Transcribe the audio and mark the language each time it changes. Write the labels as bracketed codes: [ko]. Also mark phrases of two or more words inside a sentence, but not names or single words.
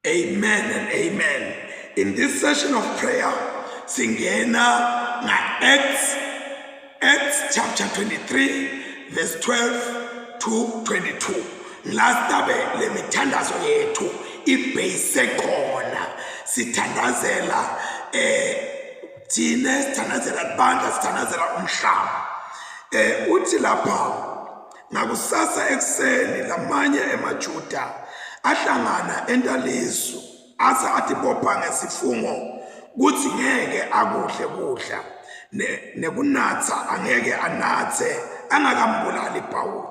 [en] Amen and amen. In this session of prayer, singena Acts chapter 23, verse 12 to 22. Last time, [ss] le mithandazo yethu ibase khona sithandazela thina sithandazela banda sithandazela umhlaba. Uthi lapha ngakusasa ekseni lamanye emaJuda ahlangana entaliso asa atibopha ngesifungo kuthi ngeke akuhle kudla nekunatha angeke anathe angakambulali Pawulo.